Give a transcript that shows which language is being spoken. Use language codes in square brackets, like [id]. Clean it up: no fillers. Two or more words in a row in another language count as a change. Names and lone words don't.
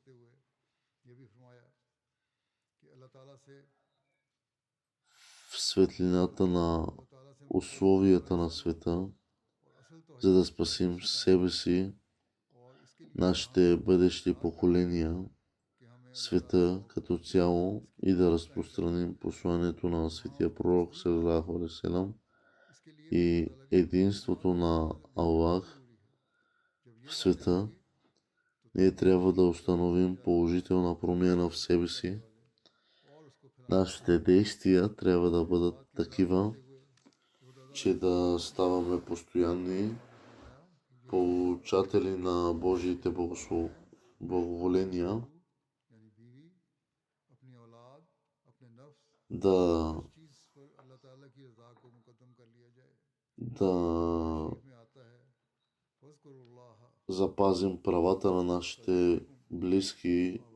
[bg] в светлината на условията на света, за да спасим себе си, нашите бъдещи поколения, света като цяло и да разпространим посланието на светия пророк [ar] صلى الله عليه وسلم [bg] и единството на Аллах в света. Ние трябва да установим положителна промяна в себе си. Нашите действия трябва да бъдат такива, че да ставаме постоянни получатели на Божиите благоволения, да запазим правата на нашите близки,